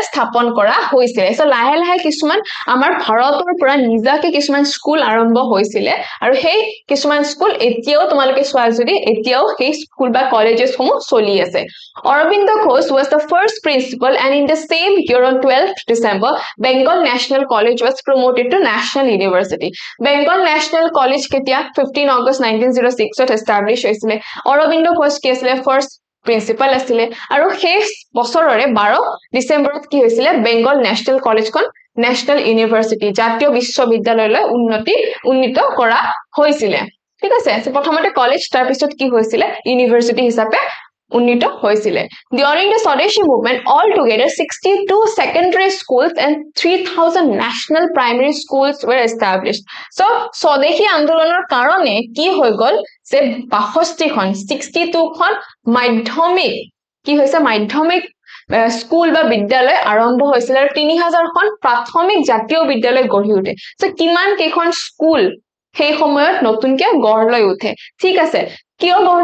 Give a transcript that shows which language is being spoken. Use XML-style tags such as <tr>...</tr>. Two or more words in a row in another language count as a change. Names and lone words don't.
<as>স্থাপন কৰা হৈছিলে সো লাহে লাহে কিছুমান আমাৰ ভাৰতৰ পৰা নিজাকে কিছুমান স্কুল আৰম্ভ হৈছিলে আৰু সেই কিছুমান স্কুল এতিয়াও তোমালোকে চোৱা যদি এতিয়াও সেই স্কুল বা কলেজেছ সমূহ চলি আছে</as> <en>Aurobindo Ghosh was the first principal and in the same year on 12th December Bengal National College was promoted to National University Bengal National College ketia 15 August 1906 ত established হৈছিলে Aurobindo Ghosh</en> <as>কি আছিল</as> <en>first</en> <as>প্ৰিন্সিপাল আছিল আৰু সেই বছৰৰে 12 ডিসেম্বৰত কি হৈছিল বেংগল ন্যাশনাল কলেজখন ন্যাশনাল ইউনিভাৰ্সিটি জাতীয় বিশ্ববিদ্যালয়লৈ উন্নীত কৰা হৈছিল ঠিক আছে প্ৰথমতে কলেজ তাৰ পিছত কি হৈছিল ইউনিভাৰ্সিটি হিচাপে উন্নীত হৈছিল</as> <en>During the Swadeshi movement altogether 62 secondary schools and 3000 national primary schools were established</en> <as>so স্বদেশী আন্দোলনৰ কাৰণে কি হৈ গল যে 62 খন 62 খন মাধ্যমিক কি হৈছে মাধ্যমিক স্কুল বা বিদ্যালয় আৰম্ভ হৈছিল আৰু 3000 খন প্ৰাথমিক জাতীয় বিদ্যালয় গঢ়ি উঠে সো কিমান কেখন স্কুল সেই সময়ত নতুনকে গঢ় লৈ উঠে ঠিক আছে কিয়</as>